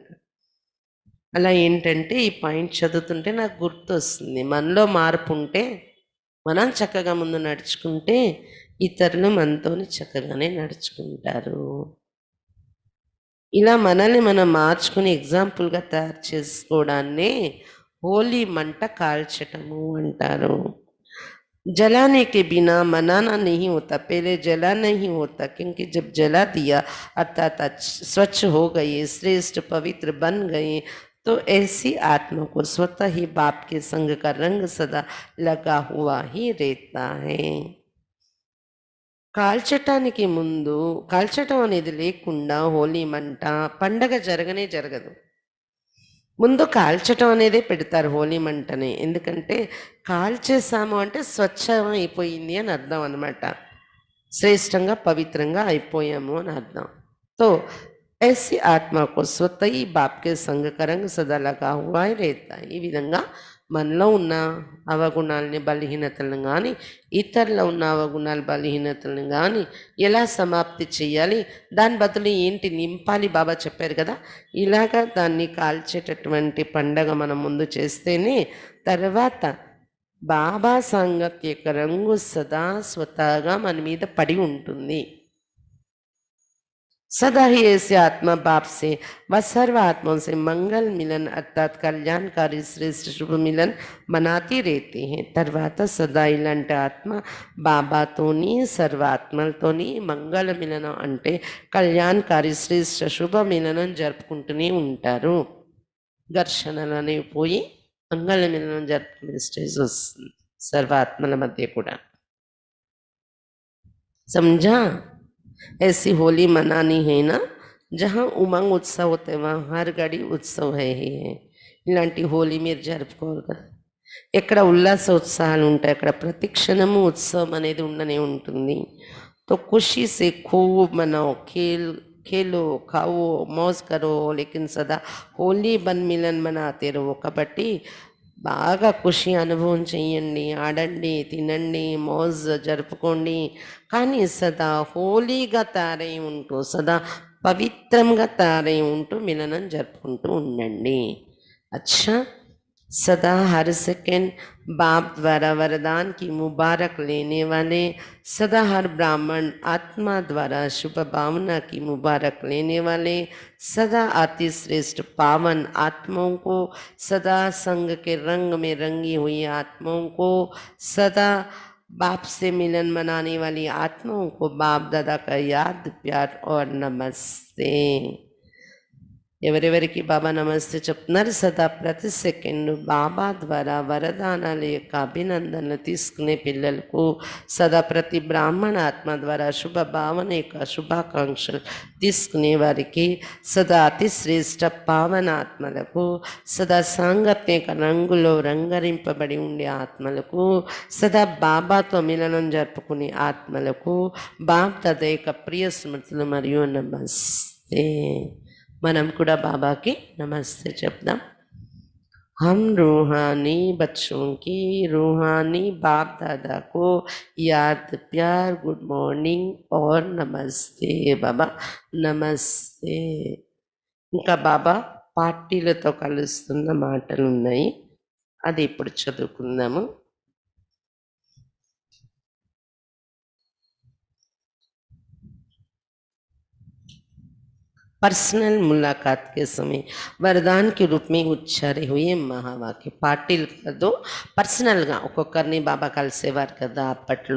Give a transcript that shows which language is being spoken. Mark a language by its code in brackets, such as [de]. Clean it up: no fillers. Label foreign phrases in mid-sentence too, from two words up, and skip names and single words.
[te] అలా ఏంటంటే ఈ పాయింట్ చదువుతుంటే నాకు గుర్తొస్తుంది, మనలో మార్పు ఉంటే మనం చక్కగా ముందు నడుచుకుంటే ఇతరులు మనతోని చక్కగానే నడుచుకుంటారు. ఇలా మనల్ని మనం మార్చుకుని ఎగ్జాంపుల్గా తయారు చేసుకోవడాన్నే హోలీ మంట కాల్చటము అంటారు. [hi] जलाने के बिना मनाना नहीं होता, पहले जला नहीं होता, क्योंकि जब जला दिया अर्थात स्वच्छ हो गए, श्रेष्ठ पवित्र बन गए, तो ऐसी आत्मा को स्वतः ही बाप के संग का रंग सदा लगा हुआ ही रहता है. [te] కాల్చటానికి ముందు, కాల్చటం అనేది లేకుండా హోలీ మంట పండగ జరగనే జరగదు. ముందు కాల్చటం అనేదే పెడతారు హోలీ మంటని, ఎందుకంటే కాల్చేసాము అంటే స్వచ్ఛం అయిపోయింది అని అర్థం అనమాట, శ్రేష్టంగా పవిత్రంగా అయిపోయాము అని అర్థం. [hi] తో ऐसी आत्मा को स्वतः ही बाप के संग का रंग सदा लगा हुआ ही रहता है. [te] ఈ విధంగా మనలో ఉన్న అవగుణాలని, బలహీనతలను కానీ, ఇతరులో ఉన్న అవగుణాలు, బలహీనతలను కానీ ఎలా సమాప్తి చేయాలి, దాని బదులు ఏంటి నింపాలి బాబా చెప్పారు కదా. ఇలాగా దాన్ని కాల్చేటటువంటి పండగ మనం ముందు చేస్తేనే తర్వాత బాబా సాంగత్య యొక్క రంగు సదా స్వతహాగా మన మీద పడి ఉంటుంది. [hi] सदा ही ऐसे आत्मा बाप से व सर्व आत्माओं से मंगल मिलन अर्थात कल्याणकारी श्रेष्ठ शुभ मिलन मनाती रहते हैं. [te] తర్వాత సదా ఇలాంటి ఆత్మ బాబాతోని సర్వాత్మలతోని మంగళ మిలనం అంటే కళ్యాణకారి శ్రేష్ఠ శుభ మిలనం జరుపుకుంటూనే ఉంటారు. ఘర్షణలు అనేవి పోయి మంగళ మిలనం జరుపుకునే స్టేజ్ వస్తుంది సర్వాత్మల మధ్య కూడా. [hi] समझा? ऐसी होली मनानी है ना, जहाँ उमंग उत्सव होते हैं वहाँ हर घड़ी उत्सव है ही है. [te] ఇలాంటి హోలీ మీరు జరుపుకోవాలి కదా, ఎక్కడ ఉల్లాస ఉత్సాహాలు ఉంటాయి అక్కడ ప్రతి క్షణము ఉత్సవం అనేది ఉండనే ఉంటుంది. [hi] तो खुशी से खूब मनाओ, खेलो, खाओ, मौज करो, लेकिन सदा होली बन मिलन मनाते रहो. [te] కాబట్టి బాగా ఖుషి అనుభవం చెయ్యండి, ఆడండి, తినండి, మౌజ్ జరుపుకోండి, కానీ సదా హోలీగా తయారై ఉంటూ, సదా పవిత్రంగా తయారై ఉంటూ మిలనం జరుపుకుంటూ ఉండండి. [hi] అచ్చా, सदा हर सेकंड बाप द्वारा वरदान की मुबारक लेने वाले, सदा हर ब्राह्मण आत्मा द्वारा शुभ भावना की मुबारक लेने वाले, सदा अति श्रेष्ठ पावन आत्माओं को, सदा संग के रंग में रंगी हुई आत्माओं को, सदा बाप से मिलन मनाने वाली आत्माओं को बाप दादा का याद, प्यार और नमस्ते. [te] ఎవరెవరికి బాబా నమస్తే చెప్తున్నారు? సదా ప్రతి సెకండ్ బాబా ద్వారా వరదానాల యొక్క అభినందనలు తీసుకునే పిల్లలకు, సదా ప్రతి బ్రాహ్మణ ఆత్మ ద్వారా శుభ భావన యొక్క శుభాకాంక్షలు తీసుకునే వారికి, సదా అతి శ్రేష్ట పావన ఆత్మలకు, సదా సాంగత్యక రంగులో రంగరింపబడి ఉండే ఆత్మలకు, సదా బాబాతో మిలనం జరుపుకునే ఆత్మలకు బాబ్ తదేక ప్రియ స్మృతులు మరియు నమస్తే. మనం కూడా బాబాకి నమస్తే చెప్దాం. [hi] हम रूहानी बच्चों की रूहानी बाप दादा को याद, प्यार, [en] good morning [hi] और నమస్తే బాబా, నమస్తే. [te] ఇంకా బాబా పార్టీలతో కలుస్తున్న మాటలు ఉన్నాయి, అది ఇప్పుడు చదువుకుందాము. [hi] पर्सनल मुलाकात के समय वरदान के रूप में उच्चारे हुए [te] మహావాక్య పార్టీలు కాదు, పర్సనల్గా ఒక్కొక్కరిని బాబా కలిసేవారు కదా అప్పట్లో.